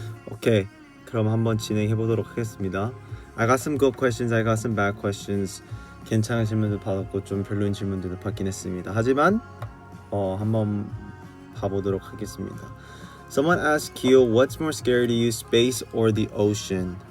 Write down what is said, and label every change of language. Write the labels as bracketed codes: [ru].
[ko] 오케이, 그럼 한번 진행해 보도록 하겠습니다. [en] I got some good questions, I got some bad questions. [ko] 괜찮은 질문도 받았고 좀 별로인 질문들도 받긴 했습니다. 하지만 한번 봐보도록 하겠습니다. [en] Someone asked Kyo, what's more scary to you, space or the ocean?